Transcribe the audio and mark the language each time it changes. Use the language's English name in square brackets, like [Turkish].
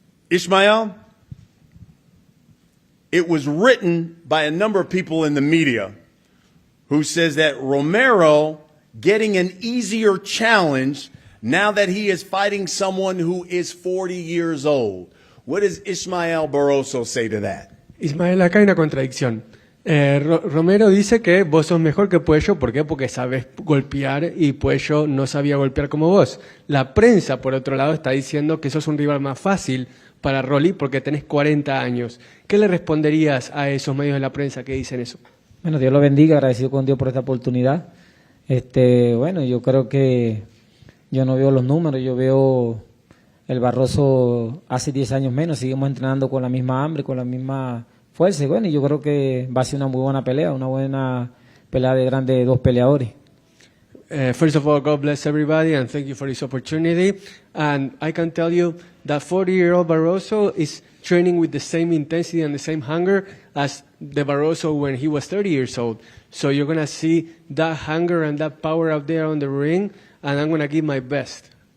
[English] Ismael, it was written by a number of people in the media who says that Romero getting an easier challenge now that he is fighting someone who is 40 years old. What does Ismael Barroso say to that? [Spanish] Ismael, acá hay una contradicción. Romero dice que vos sos mejor que Puello. ¿Por qué? Porque sabes golpear y Puello no sabía golpear como vos. La prensa, por otro lado, está diciendo que sos un rival más fácil para Rolly porque tenés 40 años. ¿Qué le responderías a esos medios de la prensa que dicen eso? Bueno, Dios lo bendiga, agradecido con Dios por esta oportunidad. Bueno, yo creo que yo no veo los números, yo veo el Barroso hace 10 años menos, seguimos entrenando con la misma hambre, con la misma fuerza. Y bueno, yo creo que va a ser una muy buena pelea de grandes dos peleadores. [English] First of all, God bless everybody and thank you for this opportunity. And I can tell you that 40-year-old Barroso is training with the same intensity and the same hunger as the Barroso when he was 30 years old. So you're going to see that hunger and that power out there on the ring, and I'm going to give my best.